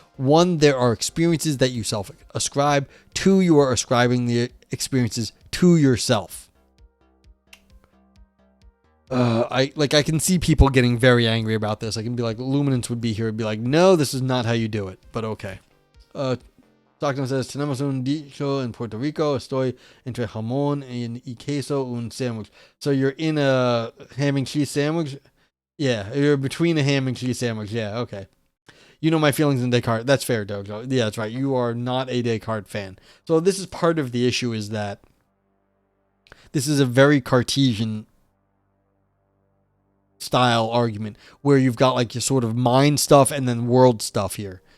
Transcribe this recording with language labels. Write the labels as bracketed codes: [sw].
[en] One, there are experiences that you self-ascribe. Two, you are ascribing the experiences to yourself. I can see people getting very angry about this. I can be like, Luminance would be here and be like, no, this is not how you do it. But okay. Stockton says, [es] tenemos un dicho en Puerto Rico, estoy entre jamón y queso un sandwich. [en] So you're in a ham and cheese sandwich? Yeah, you're between a ham and cheese sandwich. Yeah, okay. You know my feelings in Descartes. That's fair, Dojo. Yeah, that's right. You are not a Descartes fan. So this is part of the issue, is that this is a very Cartesian style argument where you've got like your sort of mind stuff and then world stuff here.